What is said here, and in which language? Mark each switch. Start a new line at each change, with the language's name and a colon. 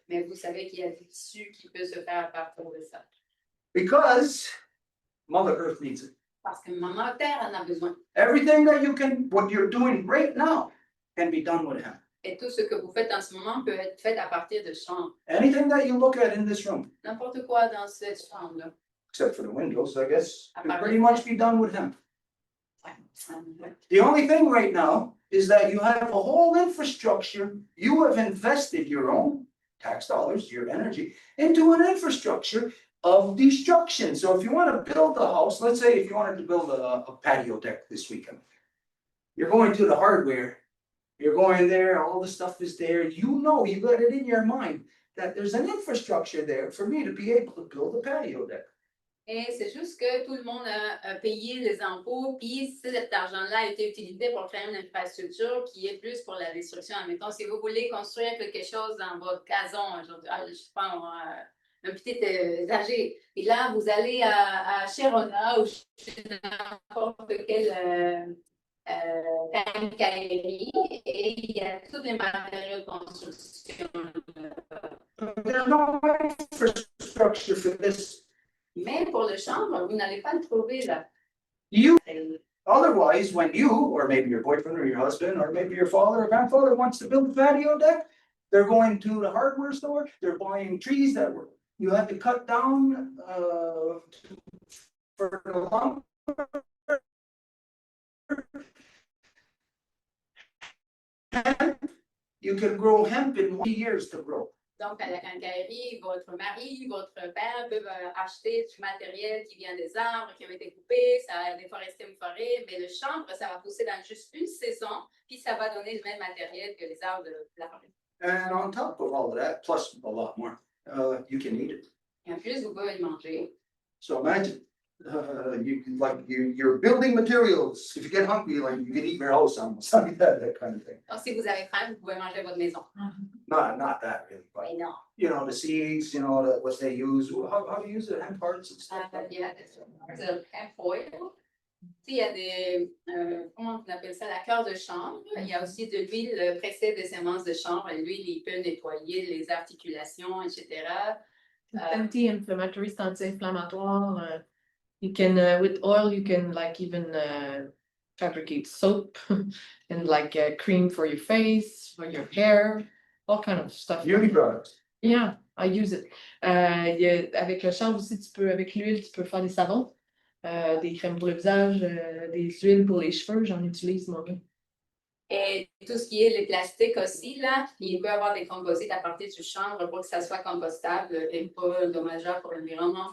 French: Mais vous savez qu'il y a du tissu qui peut se faire à partir de ça.
English: Because Mother Earth needs it.
French: Parce que Maman Terre en a besoin.
English: Everything that you can, what you're doing right now, can be done with hemp.
French: Et tout ce que vous faites en ce moment peut être fait à partir de chambre.
English: Anything that you look at in this room,
French: N'importe quoi dans cette chambre-là.
English: except for the windows, I guess, can pretty much be done with hemp. The
French: Ouais.
English: only thing right now is that you have a whole infrastructure, you have invested your own tax dollars, your energy, into an infrastructure of destruction. So if you want to build a house, let's say if you wanted to build a patio deck this weekend, you're going to the hardware, you're going there, all the stuff is there, you know, you got it in your mind that there's an infrastructure there for me to be able to build a patio deck.
French: Et c'est juste que tout le monde a payé les impôts, puis cet argent-là a été utilisé pour créer une infrastructure qui est plus pour la destruction. Admettons, si vous voulez construire quelque chose dans votre gazon, je sais pas, un petit étagé, et là, vous allez à Chirona ou chez n'importe quel quincaillerie, et il y a tous les matériaux de construction.
English: There's no infrastructure for this.
French: Mais pour le chambre, vous n'allez pas le trouver là.
English: You, otherwise, when you, or maybe your boyfriend or your husband, or maybe your father or grandfather wants to build a patio deck, they're going to the hardware store, they're buying trees that were, you had to cut down, for the lumber. Hemp, you can grow hemp in 1 year to grow.
French: Donc, à la quincaillerie, votre mari, votre père peuvent acheter du matériel qui vient des arbres qui ont été coupés, ça a déforesté une forêt, mais le chanvre, ça va pousser dans juste une saison, puis ça va donner le même matériel que les arbres de la forêt.
English: And on top of all of that, plus a lot more, you can eat it.
French: Et en plus, vous pouvez le manger.
English: So imagine, you're building materials. If you get hungry, like you can eat your house almost, like that kind of thing.
French: Donc, si vous avez faim, vous pouvez manger votre maison.
English: Not that really, but
French: Mais non.
English: you know, the seeds, you know, what they use, how to use it, hemp parts and stuff.
French: Il y a des hemp oil. Il y a des, comment on appelle ça, la cœur de chanvre. Il y a aussi de l'huile pressée des semences de chanvre. L'huile, il peut nettoyer les articulations, etc.
English: Anti-inflammatory,
French: c'est anti-inflammatoire.
English: You can, with oil, you can like even fabricate soap and like cream for your face, for your hair, all kind of stuff. Beauty products. Yeah, I use it.
French: Avec le chanvre aussi, avec l'huile, tu peux faire des savons, des crèmes pour le visage, des huiles pour les cheveux, j'en utilise moi-même. Et tout ce qui est les plastiques aussi, là, il peut y avoir des composites à partir du chanvre pour que ça soit compostable et pas dommageable pour l'environnement.